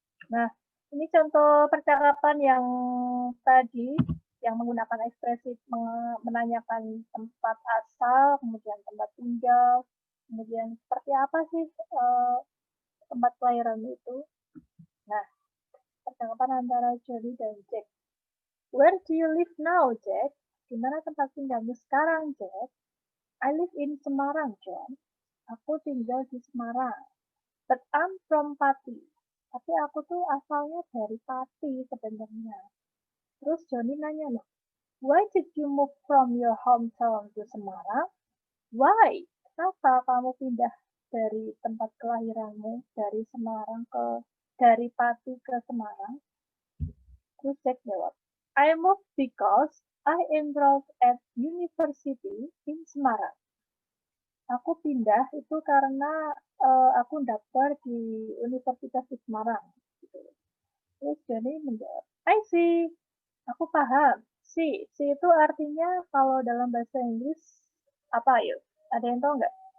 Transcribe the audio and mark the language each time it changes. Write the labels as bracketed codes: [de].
[id] Nah, ini contoh percakapan yang tadi, yang menggunakan ekspresi menanyakan tempat asal, kemudian tempat tinggal, kemudian seperti apa sih tempat kelahiran itu. Nah, percakapan antara Jody dan Jack. [en] Where do you live now, Jack? [id] Di mana tempat tinggalmu sekarang, Jack? [en] I live in Semarang, John. [id] Aku tinggal di Semarang. [en] But I'm from Pati. [id] Tapi aku tuh asalnya dari Pati sebenarnya. Terus Johnny nanya loh, [en] why did you move from your hometown to Semarang? Why? [id] Kenapa kamu pindah dari tempat kelahiranmu dari Semarang dari Pati ke Semarang? Terus Jack jawab, [en] I moved because I enrolled at university in Semarang. [id] Aku pindah itu karena aku daftar di Universitas di Semarang. Gitu. Terus Joni menjawab, [en] I see, [id] aku paham. See itu artinya kalau dalam bahasa Inggris apa yuk? Ada yang tahu nggak?